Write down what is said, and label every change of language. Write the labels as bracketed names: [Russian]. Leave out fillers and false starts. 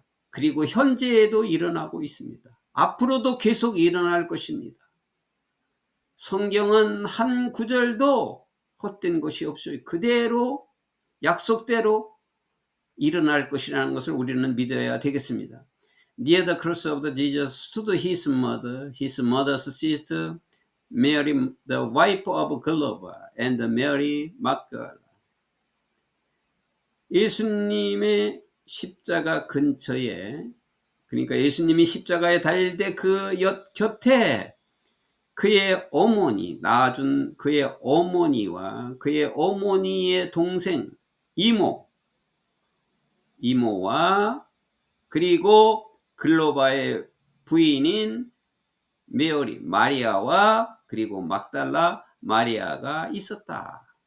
[Korean] 그리고 현재에도 일어나고 있습니다. 앞으로도 계속 일어날 것입니다. 성경은 한 구절도 헛된 것이 없어요. 그대로 약속대로 일어날 것이라는 것을 우리는 믿어야 되겠습니다. [English] Near the cross of the Jesus stood his mother's sister, Mary, the wife of Clopas, and Mary Magdalene. [Korean] 예수님의 십자가 근처에, 그러니까 예수님이 십자가에 달릴 때 그 곁에 그의 어머니, 낳아준 그의 어머니와 그의 어머니의 동생, 이모와 그리고 글로바의 부인인 메어리, 마리아와 그리고 막달라 마리아가 있었다.